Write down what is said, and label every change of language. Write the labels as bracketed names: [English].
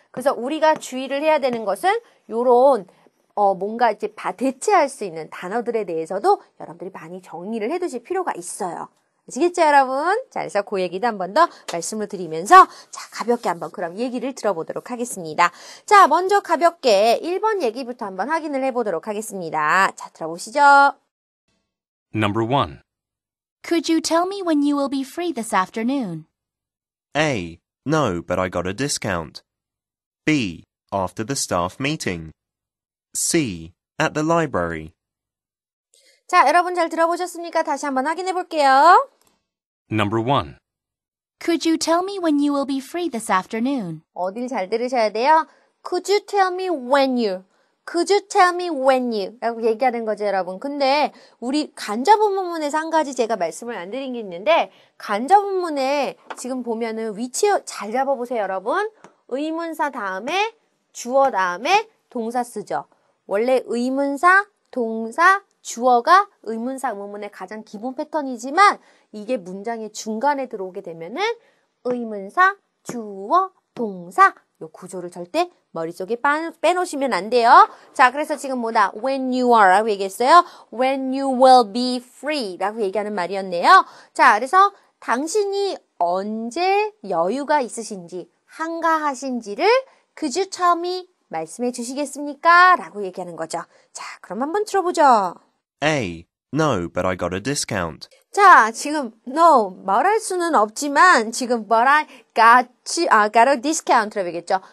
[Korean] 그래서 우리가 주의를 해야 되는 것은 요런 뭔가 이제 대체할 수 있는 단어들에 대해서도 여러분들이 많이 정리를 해두실 필요가 있어요. 아시겠죠, 여러분? 자, 그래서 그 얘기도 한 번 더 말씀을 드리면서 자, 가볍게 한번 그럼 얘기를 들어보도록 하겠습니다. 자, 먼저 가볍게 1번 얘기부터 한번 확인을 해보도록 하겠습니다. 자, 들어보시죠. [English] Number 1. Could you tell me when you will be free this afternoon? A. No, but I got a discount. B. After the staff meeting. C. At the library. [Korean] 자, 여러분 잘 들어보셨습니까? 다시 한번 확인해 볼게요. [English] Number 1. Could you tell me when you will be free this afternoon? [Korean] 어딜 잘 들으셔야 돼요? [English] Could you tell me when you? Could you tell me when you? [Korean] 라고 얘기하는 거죠, 여러분. 근데 우리 간접본문에서 한 가지 제가 말씀을 안 드린 게 있는데 간접본문에 지금 보면은 위치 잘 잡아보세요, 여러분. 의문사 다음에 주어 다음에 동사 쓰죠. 원래 의문사, 동사, 주어가 의문사, 의문문의 가장 기본 패턴이지만 이게 문장의 중간에 들어오게 되면은 의문사, 주어, 동사 요 구조를 절대 머릿속에 빼놓으시면 안 돼요. 자, 그래서 지금 뭐다? [English] When you are [Korean] 라고 얘기했어요. [English] When you will be free [Korean] 라고 얘기하는 말이었네요. 자, 그래서 당신이 언제 여유가 있으신지, 한가하신지를 [English] Could you tell me? [Korean] 말씀해 주시겠습니까? 라고 얘기하는 거죠. 자, 그럼 한번 들어보죠. [English] A. No, but I got a discount. [Korean] 자, 지금 no 말할 수는 없지만 지금 [English] but I got a discount [Korean] 라고 얘기했죠.